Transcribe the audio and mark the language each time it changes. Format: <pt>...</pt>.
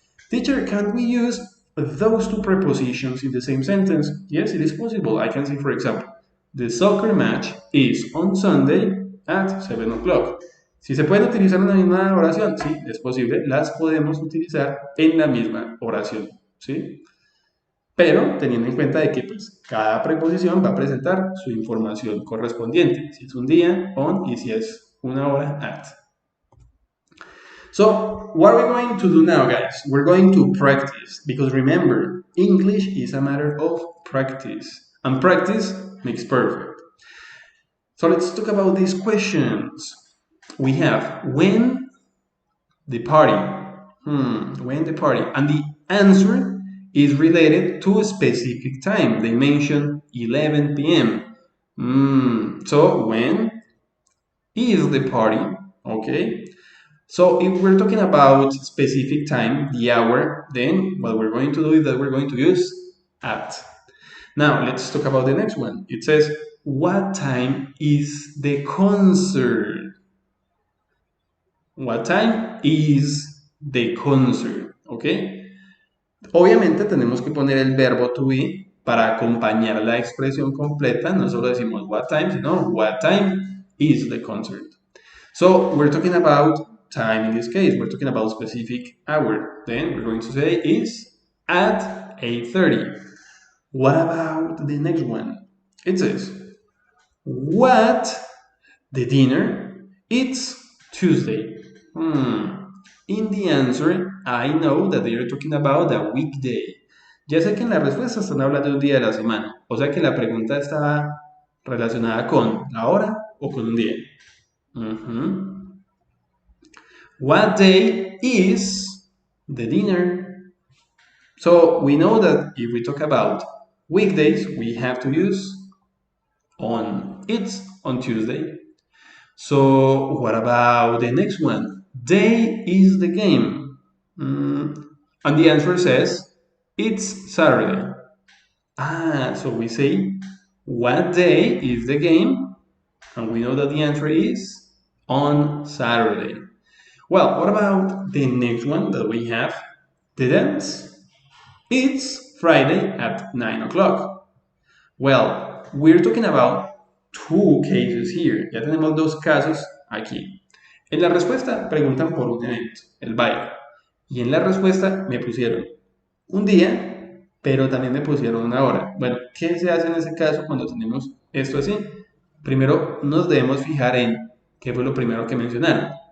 <en>Teacher, can we use those two prepositions in the same sentence? Yes, it is possible. I can say, for example, the soccer match is on Sunday at 7 o'clock.</en> <es>Si se pueden utilizar en la misma oración, sí, es posible, las podemos utilizar en la misma oración, ¿sí? Pero teniendo en cuenta de que pues, cada preposición va a presentar su información correspondiente. Si es un día, on, y si es una hora, at.</es> <en>So, what are we going to do now, guys? We're going to practice, because remember, English is a matter of practice, and practice makes perfect. So let's talk about these questions. We have when the party, when the party, and the answer is related to a specific time. They mentioned 11 p.m. So when is the party? Okay. So if we're talking about specific time, the hour, then what we're going to do is that we're going to use at. Now let's talk about the next one. It says, what time is the concert? What time is the concert? ¿Ok?</en> <es>Obviamente tenemos que poner el verbo to be para acompañar la expresión completa. No solo decimos what time, sino</es> <en>what time is the concert. So we're talking about time in this case. We're talking about specific hour. Then we're going to say is at 8:30. What about the next one? It says, what the dinner? It's Tuesday. In the answer, I know that they are talking about a weekday.</en> <es>Ya sé que en la respuesta están hablando de un día de la semana. O sea que la pregunta está relacionada con la hora o con un día.</es> <en>What day is the dinner? So we know that if we talk about weekdays, we have to use on. It's on Tuesday. So what about the next one? Day is the game. And the answer says it's Saturday. So we say what day is the game? And we know that the answer is on Saturday. Well, what about the next one that we have? the dance? It's Friday at 9 o'clock. Well, we're talking about two cases here.</en> <es>Ya tenemos dos casos aquí. En la respuesta preguntan por un evento, el baile. Y en la respuesta me pusieron un día, pero también me pusieron una hora. Bueno, ¿qué se hace en ese caso cuando tenemos esto así? Primero nos debemos fijar en qué fue lo primero que mencionaron.</es>